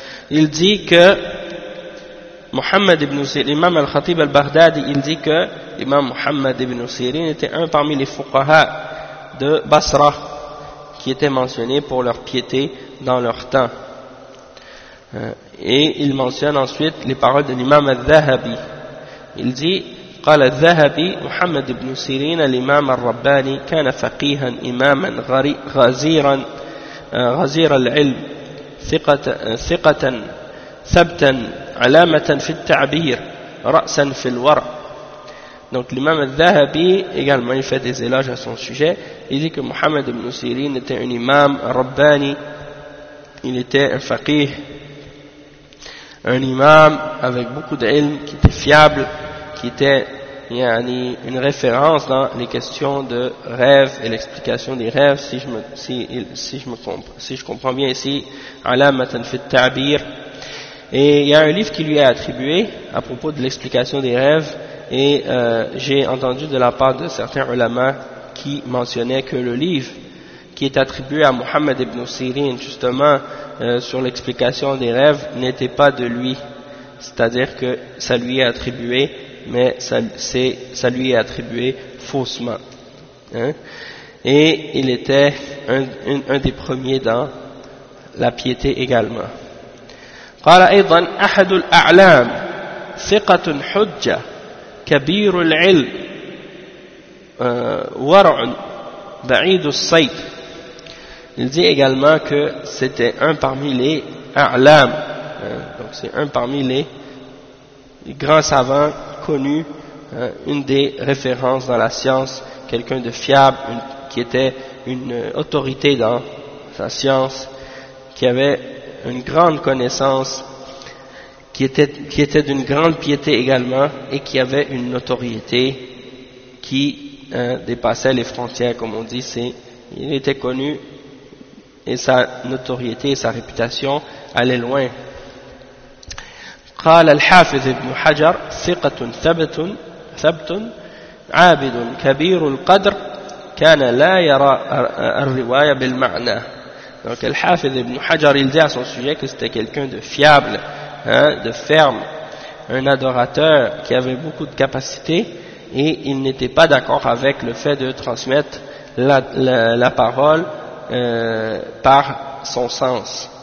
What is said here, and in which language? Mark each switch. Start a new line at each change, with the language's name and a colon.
French: Il dit que Muhammad ibn Sirin, l'imam al-Khatib al-Baghdadi, il dit que l'imam Muhammad ibn Sirin était un parmi les fuqaha de Basra qui étaient mentionnés pour leur piété dans leur temps. Et il mentionne ensuite les paroles de l'imam al-Dhahabi. Il dit
Arabic: قال الذهبي محمد بن سيرين الإمام الرباني كان فقيها إماما غزيرا غزير العلم ثقة ثبتا علامة في التعبير رأسا في الورع.
French: Donc l'imam al-Dhahabi également, il fait des éloges à son sujet. Il dit que Muhammad ibn Sirin était un imam rabbani, il était un faqih, un imam avec beaucoup d'ilm, qui était fiable, qui était يعني une référence dans les questions de rêve et l'explication des rêves, si je comprends bien ici,
Arabic: alamatan fi at-ta'bir.
French: Et il y a un livre qui lui est attribué à propos de l'explication des rêves, et j'ai entendu de la part de certains ulama qui mentionnaient que le livre qui est attribué à Muhammad ibn Sirin, justement, sur l'explication des rêves, n'était pas de lui. C'est-à-dire que ça lui est attribué, mais ça lui est attribué faussement. Hein? Et il était un des premiers dans la piété également.
Arabic: قال أيضا أحد الأعلام ثقة حجة كبير العلم ورع بعيد الصيد.
French: Il dit également que c'était un parmi les a'lam, donc c'est un parmi les grands savants connus, une des références dans la science, quelqu'un de fiable, qui était une autorité dans sa science, qui avait une grande connaissance, qui était d'une grande piété également, et qui avait une notoriété qui dépassait les frontières, comme on dit. Il était connu, et sa notoriété et sa réputation allaient loin.
Arabic: قال الحافظ ابن حجر ثقة ثبت عابد كبير القدر كان لا يرى الرواية بالمعنى.
French: Donc le Hafiz ibn Hajar, il dit à son sujet que c'était quelqu'un de fiable, hein, de ferme, un adorateur qui avait beaucoup de capacité, et il n'était pas d'accord avec le fait de transmettre la parole par son sens.